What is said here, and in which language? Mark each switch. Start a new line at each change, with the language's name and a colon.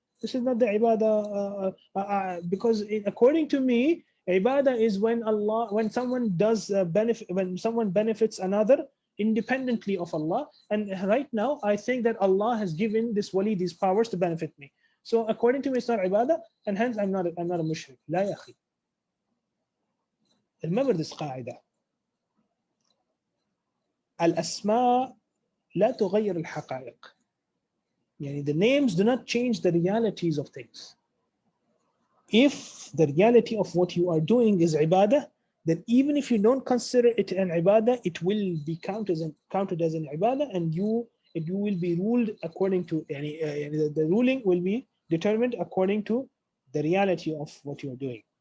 English: This is not the ibadah, because according to me, ibadah is when someone does when someone benefits another independently of Allah. And right now, I think that Allah has given this wali these powers to benefit me. So according to me, it's not ibadah, and hence I'm not a mushrik.
Arabic: لا يا أخي.
English: Remember this قاعدة.
Arabic: الأسماء لا تغير الحقائق. يعني
English: the names do not change the realities of things. If the reality of what you are doing is ibadah, then even if you don't consider it an ibadah, it will be counted as an ibadah, and you will be ruled according to the ruling will be determined according to the reality of what you are doing.